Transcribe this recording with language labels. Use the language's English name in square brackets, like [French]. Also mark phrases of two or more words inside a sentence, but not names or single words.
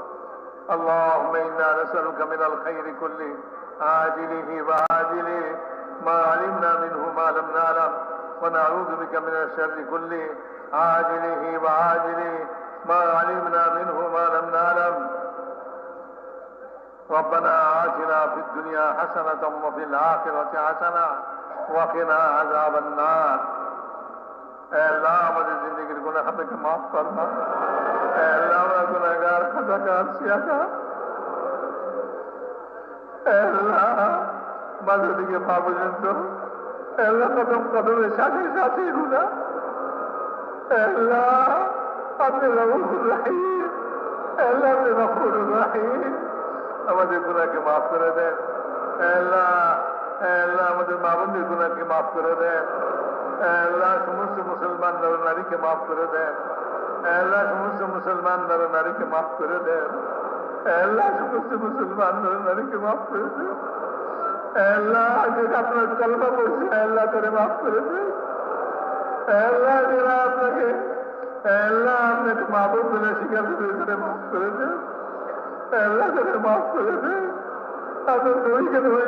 [Arabic] اللهم إنا نسألك من الخير كله عاجله وآجله ما علمنا منه ما لم نعلم ونعوذ بك من الشر كله عاجله وعاجله ما علمنا منه ما لم نعلم ربنا آتنا في الدنيا حسنة وفي الآخرة حسنة وقنا عذاب النار [Urdu] اے اللہ ہماری زندگی کے گناہ ہمیں معاف فرما اے اللہ ہمارا گناہگار خطاکار سیاہکار اے اللہ مدد کے پابند اے اللہ قدم قدم [Bangla] সাথে সাথে গুনাহ [Urdu] اے اللہ اپنے رؤوف الرحیم اے اللہ اپنے غفور الرحیم [Bangla] আমাদের গুনাহকে মাফ করে দেন [Urdu] اے اللہ [Bangla] আমাদের মা বোনদের গুনাহকে মাফ করে দেন আল্লাহ সমস্ত মুসলমান নর নারীকে মাফ করে দেন আল্লাহ সমস্ত মুসলমান নর নারীকে মাফ করে দেন আল্লাহ সমস্ত মুসলমান নর নারীকে মাফ করে দেন আল্লাহ যেটা আপনার কলমা পড়ছে আল্লাহ করে মাফ করে দেন আল্লাহ যারা আপনাকে আল্লাহ আপনাকে মাহবুব বলে স্বীকার করে মাফ করে দেন আল্লাহ করে মাফ করে দেন আপনার নবীকে নবী